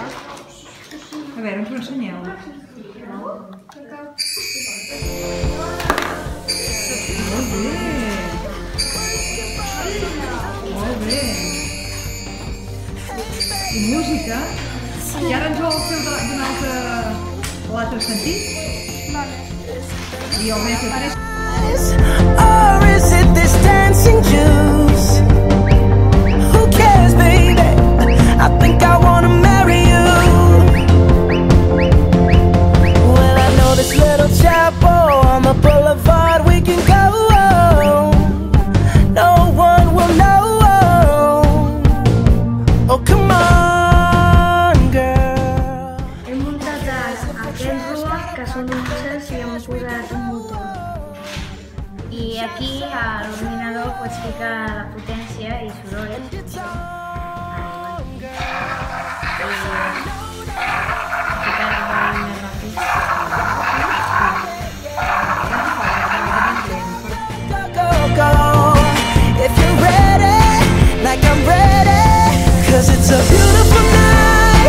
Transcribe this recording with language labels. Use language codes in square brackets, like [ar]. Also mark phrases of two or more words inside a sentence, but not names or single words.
[ca] A veure, ens ho ensenyeu. Molt bé. Molt bé. I música? I ara ens vol fer l'altre sentit? Vale. I el MP3. [en] Or is it this dancing juice? Who cares, baby? I think I wanna marry you. Well, I know this little chapel on the boulevard we can go. No one will know. Oh, come on, girl. [ca] Hem muntat aquests robots que són uns i hem posat un motor. I aquí a l'ordinador pots ficar la potència i soroll. [en] If you're ready, like I'm ready, 'cause it's a beautiful night.